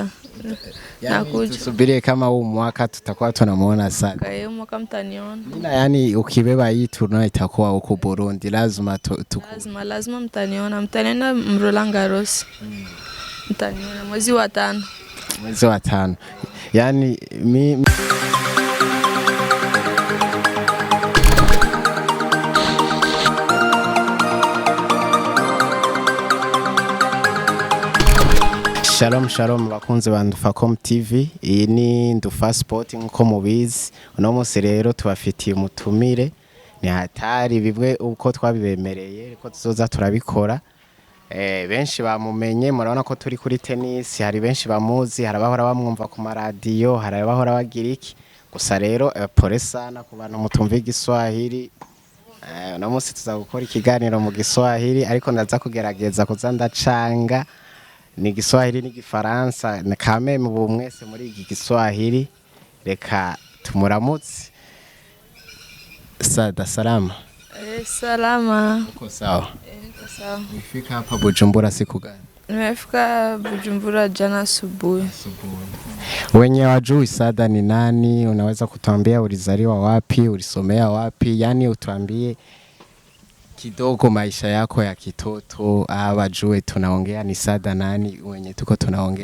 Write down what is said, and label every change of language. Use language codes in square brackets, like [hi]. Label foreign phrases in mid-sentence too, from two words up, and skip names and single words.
[sw] Tusubirie kama huu mwaka tutakuwa tunamuona Sada. Huu mwaka mtaniona. Yani ukibeba hii tournoi itakuwa huko Burundi, lazima lazima mtaniona Roland Garros. Mtaniona mwezi wa 5. [rn] Yani Shalom bakunze ba Ndufacom TV, iyi ni Ndufa Sport nko mubizi. Uno munsi rero tubafitiye umutumire, ni hatari bimwe uko twabibemereye ariko tuzoza turabikora. Benshi bamumenye, murabona ko turi kuri tennis, hari benshi bamuzi, harabahora bamwumva ku maradiyo, harabahora bagira iki. Gusa rero [sw] pole sana [rn] ku bantu mutumva igiswahili. Uno munsi tuzagukora ikiganiro mu giswahili, ariko ndaza kugerageza kuzandacanga ni Kiswahili ni Kifaransa, na kame mu mwese muri iki Kiswahili. Reka tumuramutse. [sw] Sada, salama. Salama. Uko sawa? Niko sawa. Nifika hapa Bujumbura siku gani? Nimefika Bujumbura jana asubuhi. Wenye wajui Sada ni nani, unaweza kutuambia ulizaliwa wapi, ulisomea wapi, yani utuambie kidogo maisha yako ya kitoto, wajue tunaongea ni Sada nani wenye tuko tunaongea.